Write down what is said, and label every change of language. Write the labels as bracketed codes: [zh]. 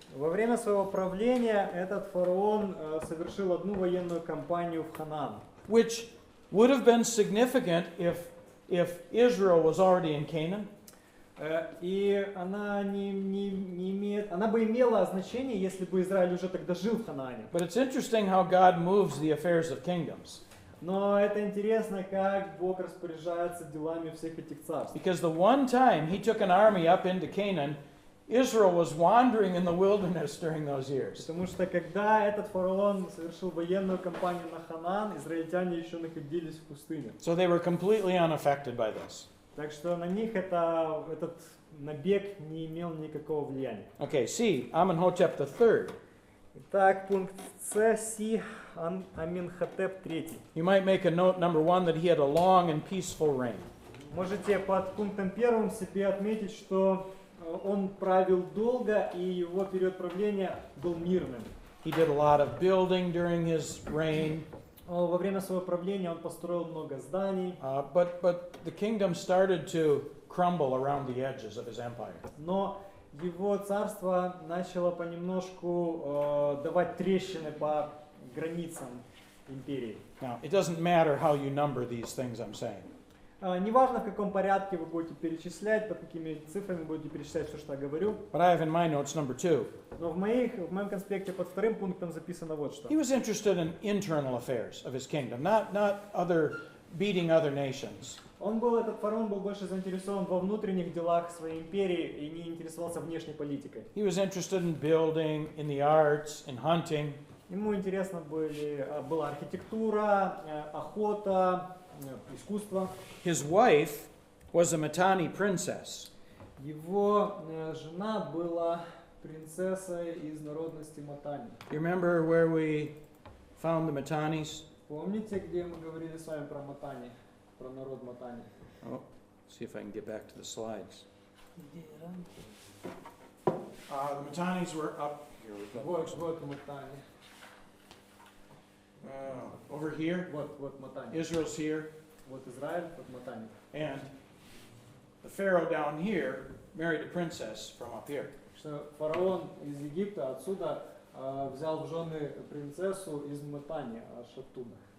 [ru] Во время своего правления этот фараон совершил одну военную кампанию в Ханаан. [en] Which would have been significant if Israel was already in Canaan. [ru] И она она бы имела значение, если бы Израиль уже тогда жил в Ханаане. [en] But it's interesting how God moves the affairs of kingdoms. [ru] Но это интересно, как Бог распоряжается делами всех этих царств. [en] Because the one time he took an army up into Canaan, Israel was wandering in the wilderness during those years. [ru] Потому что когда этот фараон совершил военную кампанию на Ханаан, израильтяне еще находились в пустыне. [en] So they were completely unaffected by this. [ru] Так что на них этот набег не имел никакого влияния. [en] Okay, C, Amenhotep III. [ru] Итак, пункт С, Си, Аминхотеп III. [en] You might make a note, number 1, that he had a long and peaceful reign. [ru] Можете под пунктом первым себе отметить, что он правил долго и его период правления был мирным. [en] He did a lot of building during his reign. [ru] Во время своего правления он построил много зданий, [en] But the kingdom started to crumble around the edges of his empire. [ru] но его царство начало понемножку давать трещины по границам империи. [en] Now, it doesn't matter how you number these things I'm saying. [ru] Неважно, в каком порядке вы будете перечислять, под какими цифрами будете перечислять все, что я говорю, [en] But I have in my notes number 2. [ru] но в моем конспекте под вторым пунктом записано вот что. [en] He was interested in internal affairs of his kingdom, not beating other nations. [ru] Этот фараон был больше заинтересован во внутренних делах своей империи и не интересовался внешней политикой. [en] He was interested in building, in the arts, in hunting. [ru] Ему интересно была архитектура, охота, искусство. [en] His wife was a Mitanni princess. [ru] Его жена была принцессой из народности Матани. [en] You remember where we found the Mitannis? [ru] Помните, где мы говорили с вами про Матани, про народ Матани? [en] Oh, see if I can get back to the slides. [ru] Где раньше? [en] The Mitannis were up here. [ru] Вот Матани. [en] Over here. [ru] Вот Матани. [en] Israel's here. [ru] Вот Израиль, вот Матани. [en] And the Pharaoh down here married a princess from up here. [ru] Что фараон из Египта отсюда взял в жены принцессу из Матани, аж оттуда.